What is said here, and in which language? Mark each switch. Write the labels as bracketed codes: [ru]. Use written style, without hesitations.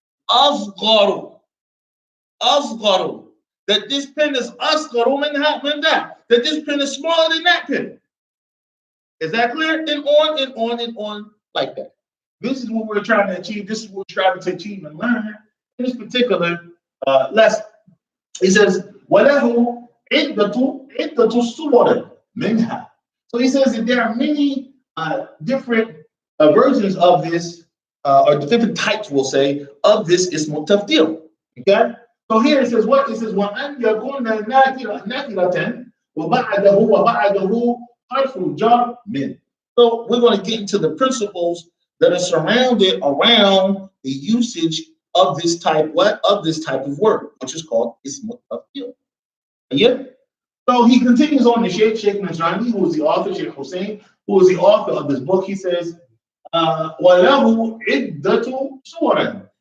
[en] Asgharu. Asgharu. That this pen is asgharu min that. That this pen is smaller than that pen. Is that clear? And on and on and on like that. This is what we're trying to achieve. This is what we're trying to achieve and learn in this particular lesson. He says, [ar] وَلَهُ عِدَّةُ الصُّوَرِ مِنْهَا. [en] So he says that there are many different versions of this, or different types, we'll say, of this ismul tafdil. Okay? So here it says what? It says, [ar] وَأَنْ يَكُونَ نَكِرَةً وَبَعْدَهُ حَرْفُ جَرٍ مِنْ. [en] So we're going to get into the principles that are surrounded around the usage of this type, what? Of this type of word, which is called ismul tafdil. Yeah? So he continues on, the Sheikh Najrani, who is the author, Sheikh Hussein, who is the author of this book. He says, [ar] وَلَهُ عِدَّةُ صُوَرٍ.